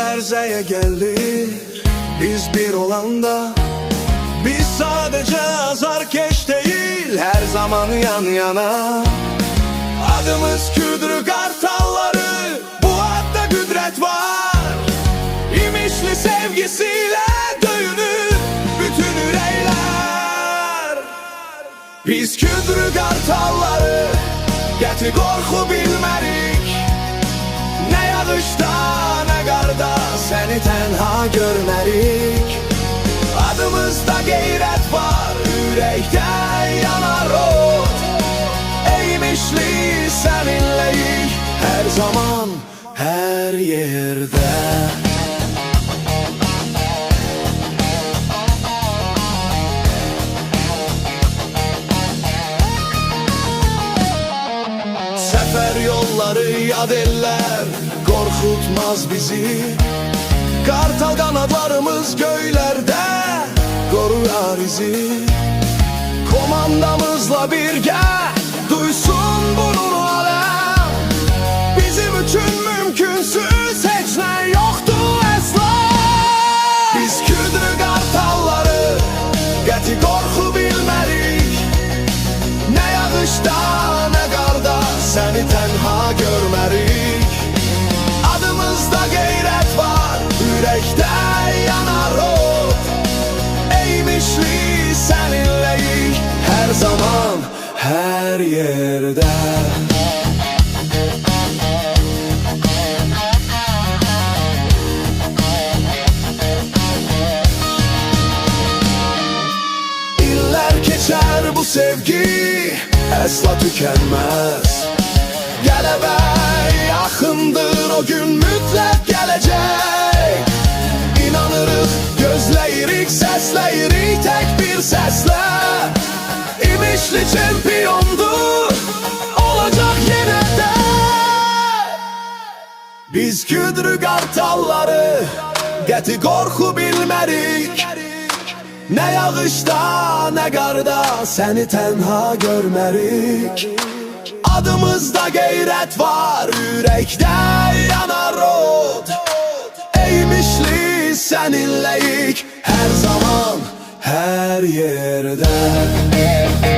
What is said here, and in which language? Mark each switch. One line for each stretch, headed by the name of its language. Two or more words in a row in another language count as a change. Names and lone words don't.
Azerbaijani: gözeye gelir biz bir olanda.
Turkish: Biz sadece azarkeş değil, her zaman yan yana.
Azerbaijani: Adımız Kürdü Kartalları, bu adda güdret var. İmişli sevgisiyle döyünür bütün ürəklər. Biz Kürdü Kartalları, qəti qorxu bilmərik. Ne yağışda ne qarda seni tenha görmərik. Adımızda qeyrət var, ürəkdə yanar od. Eğmişli səninləyik, her zaman, her yerde.
Turkish: Sefer yolları yad eller, korkutmaz bizi. Kartal kanatlarımız göylerde koruyar izi.
Azerbaijani: Komandamızla birgə duysun bunun alem. Bizim üçün mümkünsüz heç nə yoxdur əsla. Biz Kürdü Kartalları, qəti qorxu bilmərik. Ne yağışda ne qarda seni tenha görmərik. Adımızda qeyrət var, ürəkdə yanar od. Eğmişli səninləyik, her zaman, her yerde. İllər keçər bu sevgi, əsla tükənməz. Qələbə yaxındır, o gün mütləq gələcək. İnanırıq, gözləyirik, səsləyirik tək bir səslə. İmişli çempiondur, olacaq yenə də. Biz Kürdü Kartalları, qəti qorxu bilmərik. Ne yağışda ne qarda seni tenha görmərik. Adımızda qeyrət var, ürəkdə yanar od. Eğmişli səninləyik, her zaman, her yerde.